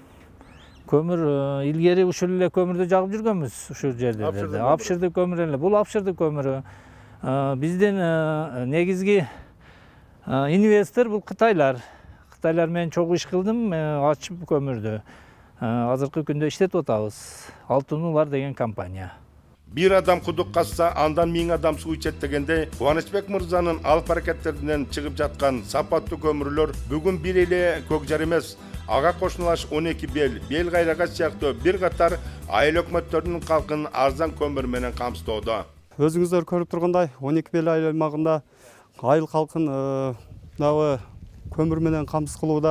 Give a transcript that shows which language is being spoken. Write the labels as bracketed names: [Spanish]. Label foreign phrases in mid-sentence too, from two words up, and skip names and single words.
[Kyrgyz] Көмүр илгери ушул эле көмүрдү жагып жүргөнбүз ушул жерлерде. Апшырды көмүр эле. Бул апшырды көмүрү. Биздин негизги инвестор бул Кытайлар. Кытайлар менен чогуу иш кылдым, ачып көмүрдү. Азыркы күндө иштетип атабыз. Алтын Улар деген компания. Бир адам кудук казса, андан 1000 адам суу ичет дегенде, Кубанычбек Мырзанын алып аракеттеринен чыгып жаткан сапаттуу көмүрлөр бүгүн бир эле Көкжар эмес, ага кошуналаш 12 Бел Кайрагач сыяктуу бир катар айыл өкмөттөрүнүн калкын арзан көмүр менен камсыздоодо. Өзүңүздөр көрүп тургандай 12 Бел айыл аймагында айыл калкын көмүр менен камсыз кылууда.